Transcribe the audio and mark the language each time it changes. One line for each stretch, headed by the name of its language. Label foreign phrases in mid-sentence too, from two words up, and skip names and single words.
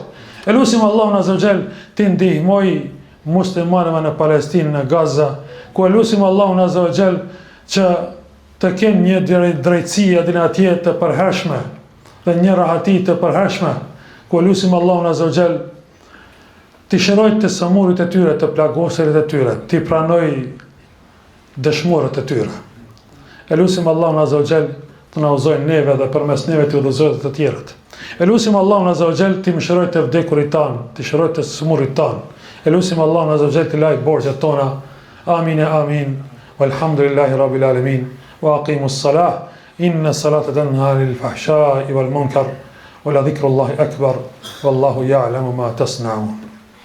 Albanian: E lutim Allahun
Arabic: عز وجل
Albanian: të ndihmoj muslimanëve në Palestinë, në Gaza, ku e lutim Allahun
Arabic: عز وجل
Albanian: që të kenë një drejtësi edhe atje të përhershme dhe një rahati të përhershme, ku e lutim Allahun
Arabic: عز وجل
Albanian: të shëroj të sëmurit e tyre, të plagoserit e tyre, të pranoj dëshmorët e tyre. Elusim Allahun
Arabic: عز وجل
Albanian: të na udhëzojë neve dhe përmes neve të udhëzojë të tjerët. Elusim Allahun
Arabic: عز وجل
Albanian: të mëshirojë të vdekurit tan, të shërojë të smurit tan. Elusim Allahun
Arabic: عز وجل
Albanian: të lajë borxhet tona. Amin e amin.
Arabic: والحمد لله رب العالمين. وأقم الصلاة. إن الصلاة تنهى عن الفحشاء والمنكر. ولذكر الله أكبر. والله يعلم ما تصنعون.